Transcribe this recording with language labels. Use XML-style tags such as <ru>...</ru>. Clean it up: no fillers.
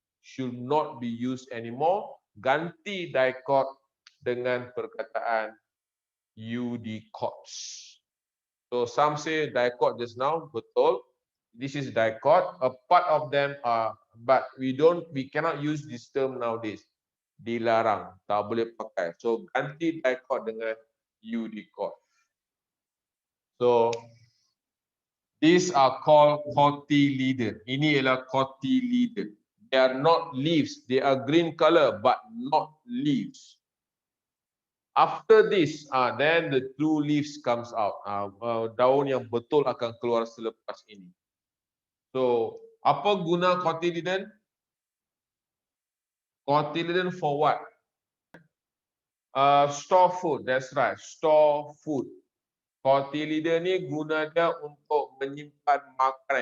<en>Should not be used anymore.</en> <ms>Ganti dicot dengan perkataan eudicots.</ms> <en>So some say dicot just now,</en> <ms>betul.</ms> <en>This is dicot. A part of them are, but we cannot use this term nowadays.</en> <ms>Dilarang, tak boleh pakai. So ganti dicot dengan eudicot.</ms> <en>So these are called cotyledon.</en> <ms>Ini ialah cotyledon.</ms> <en>They are not leaves. They are green color but not leaves. After this, then the true leaves comes out.</en> <ms>Daun yang betul akan keluar selepas ini. So apa guna cotyledon?</ms> <en>Cotyledon for what? Store food, that's right, store food.</en> <ms>Cotyledon ni guna dia untuk menyimpan makanan.</ms>